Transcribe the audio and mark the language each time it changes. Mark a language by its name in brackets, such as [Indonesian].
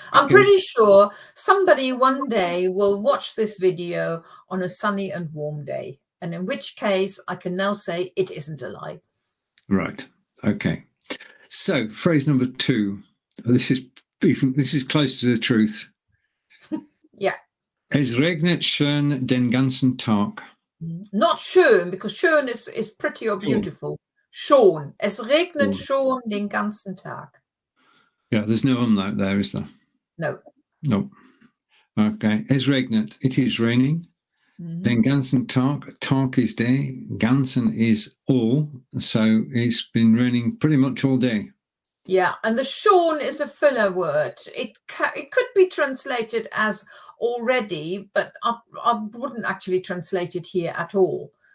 [English] I'm pretty sure somebody one day will watch this video on a sunny and warm day. And in which case I can now say it isn't a lie. Right. Okay. So phrase number 2. This is close to the truth. Yeah. [German] Es regnet schön den ganzen Tag. [English] Not schön, because schön is pretty or beautiful. [German] Schon. Es regnet schon den ganzen Tag. [English] Yeah, there's no umlaut there, is there? No. No. Okay. [German] Es regnet. [English] It is raining. [German] Den ganzen Tag. [English] Tag is day. Ganzen is all. So it's been raining pretty much all day. Yeah, and the schon is a filler word. It could be translated as already, but I wouldn't actually translate it here at all.